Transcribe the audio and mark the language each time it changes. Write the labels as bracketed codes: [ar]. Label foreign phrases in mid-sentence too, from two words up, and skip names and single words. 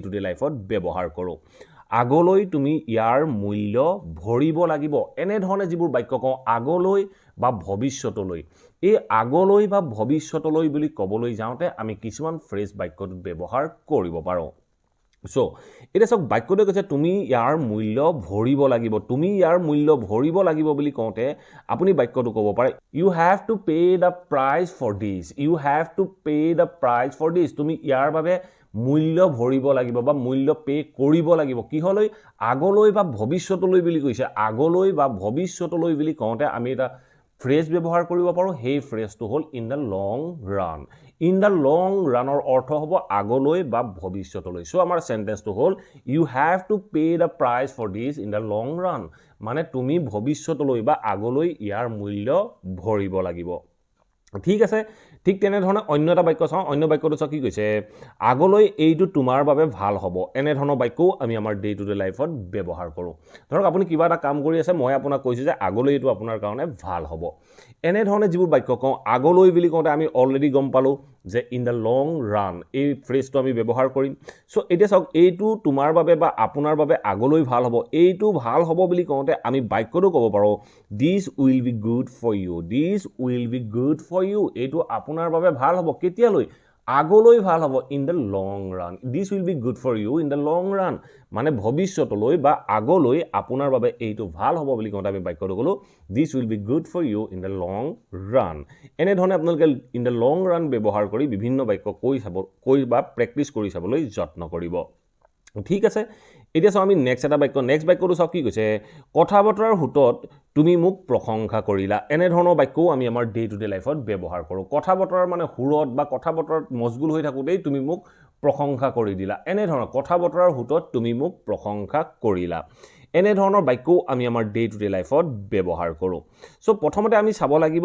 [en] to day lifeত [as] ব্যৱহাৰ কৰোঁ আগলৈ তুমি ইয়াৰ মূল্য ভৰিব লাগিব এনে ধৰণে যিবোৰ বাক্য কওঁ আগলৈ বা ভৱিষ্যতলৈ এই আগলৈ বা ভৱিষ্যতলৈ বুলি ক'বলৈ যাওঁতে আমি কিছুমান ফ্ৰেজ বাক্যটোত ব্যৱহাৰ কৰিব পাৰোঁ সো এটা সব বাক্যটো কৈছে তুমি ইয়াৰ মূল্য ভৰিব লাগিব তুমি ইয়াৰ মূল্য ভৰিব লাগিব বুলি কওঁতে আপুনি বাক্যটো ক'ব পাৰে [en] you have to pay the price for this you have to pay the price for this [as] তুমি ইয়াৰ বাবে মূল্য ভৰিব লাগিব বা মূল্য পে কৰিব লাগিব কিহলৈ আগলৈ বা ভৱিষ্যতলৈ বুলি কৈছে আগলৈ বা ভৱিষ্যতলৈ বুলি কওঁতে আমি এটা ফ্ৰেজ ব্যৱহাৰ কৰিব পাৰো সেই ফ্ৰেজটো হ'ল [en] in the long run in the long runৰ [as] অৰ্থ হ'ব আগলৈ বা ভৱিষ্যতলৈ সো আমাৰ সেন্টেন্সটো হ'ল [en] you have to pay the price for this in the long run [as] মানে তুমি ভৱিষ্যতলৈ বা আগলৈ ইয়াৰ মূল্য ভৰিব লাগিব ঠিক আছে ঠিক তেনে ধৰণে অন্য এটা বাক্য চাওঁ অন্য বাক্যটো চাওঁ কি কৈছে আগলৈ এইটো তোমাৰ বাবে ভাল হ'ব এনে ধৰণৰ বাক্যও আমি আমাৰ [en] day to day lifeত [as] ব্যৱহাৰ কৰোঁ ধৰক আপুনি কিবা এটা কাম কৰি আছে মই আপোনাক কৈছোঁ যে আগলৈ এইটো আপোনাৰ কাৰণে ভাল হ'ব এনে ধৰণে যিবোৰ বাক্য কওঁ আগলৈ বুলি কওঁতে আমি অলৰেডি গম পালোঁ যে [en] in the long run [as] এই ফ্ৰেজটো আমি ব্যৱহাৰ কৰিম সো এতিয়া চাওক এইটো তোমাৰ বাবে বা আপোনাৰ বাবে আগলৈ ভাল হ'ব এইটো ভাল হ'ব বুলি কওঁতে আমি বাক্যটো ক'ব পাৰোঁ [en] this will be good for you this will be good for you [as] এইটো আপোনাৰ বাবে ভাল হ'ব কেতিয়ালৈ আগলৈ ভাল হ'ব [en] in the long run this will be good for you in the long run [as] মানে ভৱিষ্যতলৈ বা আগলৈ আপোনাৰ বাবে এইটো ভাল হ'ব বুলি কওঁতে আমি বাক্যটো ক'লো [en] this will be good for you in the long run [as] এনে ধৰণে আপোনালোকে [en] in the long run [as] ব্যৱহাৰ কৰি বিভিন্ন বাক্য কৈ বা প্ৰেক্টিছ কৰি চাবলৈ যত্ন কৰিব ঠিক আছে এতিয়া চাওঁ আমি নেক্সট এটা বাক্য নেক্সট বাক্যটো চাওঁ কি কৈছে কথা বতৰাৰ হুতত তুমি মোক প্ৰশংসা কৰিলা এনে ধৰণৰ বাক্যও আমি আমাৰ [en] day to day lifeত [as] ব্যৱহাৰ কৰোঁ কথা বতৰাৰ মানে হুৰত বা কথা বতৰাত মজগুল হৈ থাকোঁতেই তুমি মোক প্ৰশংসা কৰি দিলা এনে ধৰণৰ কথা বতৰাৰ হুতত তুমি মোক প্ৰশংসা কৰিলা এনে ধৰণৰ বাক্যও আমি আমাৰ [en] day to day lifeত [as] ব্যৱহাৰ কৰোঁ সো প্ৰথমতে আমি চাব লাগিব